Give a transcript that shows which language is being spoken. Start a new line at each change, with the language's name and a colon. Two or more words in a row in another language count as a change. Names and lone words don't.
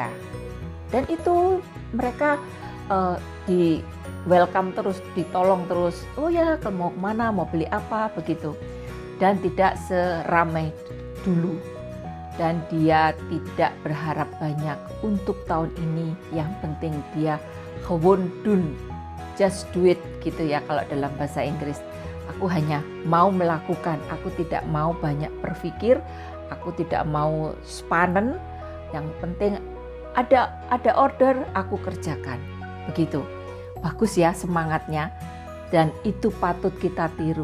Indonesian: Dan itu mereka di welcome terus, ditolong terus. Oh ya, mau kemana, mau beli apa, begitu. Dan tidak seramai dulu. Dan dia tidak berharap banyak untuk tahun ini. Yang penting dia
Dutch: gewoon doen,
English: just do it
Indonesian: gitu ya kalau dalam bahasa Inggris. Aku hanya mau melakukan, aku tidak mau banyak berpikir, aku tidak mau spanen. Yang penting ada order, aku kerjakan. Begitu. Bagus ya semangatnya. Dan itu patut kita tiru.